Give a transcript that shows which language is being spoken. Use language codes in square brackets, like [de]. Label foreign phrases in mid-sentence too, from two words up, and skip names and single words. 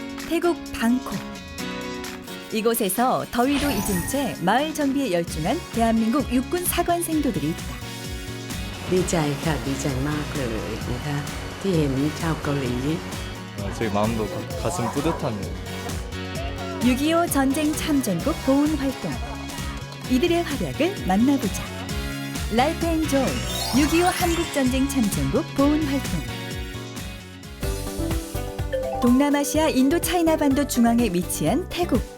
[ko] 태국 방콕. 이곳에서 더위도 잊은 채 마을 정비에 열중한 대한민국 육군 사관 생도들이 있다. [th] ดีใจค่ะดีใจมากเลยนะคะที่เห็นชาวเกาหลี [ko] 저희 마음도 가슴 뿌듯합니다. 6.25 전쟁 참전국 보훈 활동. 이들의 활약을 만나보자. 라이프 앤 조이 6.25 한국전쟁 참전국 보훈 활동. 동남아시아 인도 차이나 반도 중앙에 위치한 태국.